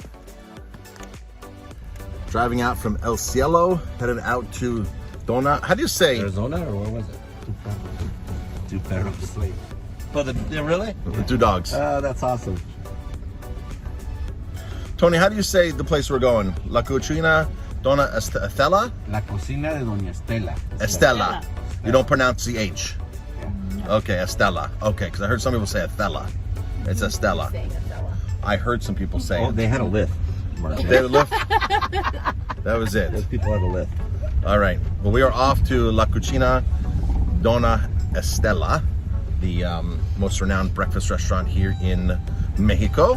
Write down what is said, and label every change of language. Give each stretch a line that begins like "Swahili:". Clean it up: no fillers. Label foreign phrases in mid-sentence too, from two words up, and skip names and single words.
English: Driving out from El Cielo, headed out to Dona. How do you say? Arizona, or where was it? Two Perros. Oh, really? The two dogs. That's awesome. Tony, how do you say the place we're going? La Cucina Dona Estela? La cocina de Doña Estela. Estela. You don't pronounce the H. Okay, Estela. Okay, because I heard some people say Estela. It's Estela. I heard some people say it. They had a lift. They had a lift? That was it. Those people had a lift. All right. Well, we are off to La Cucina Dona Estela, the most renowned breakfast restaurant here in Mexico.